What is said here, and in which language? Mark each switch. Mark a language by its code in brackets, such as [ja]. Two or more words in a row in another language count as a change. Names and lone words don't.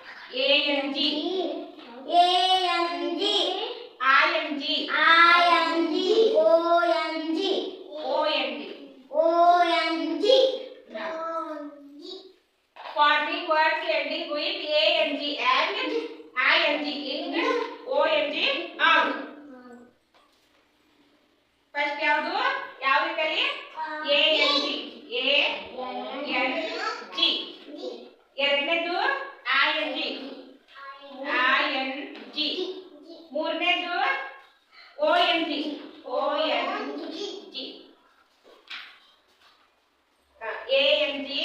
[en] ANG ANG ING ING ONG forming words ending with ANG and ING ing ONG ang first [kn] ಯಾವುದು ಕಲಿ [en] ANG [kn] ಎರಡನೇದು ING ಮೂರನೇದು ONG ANG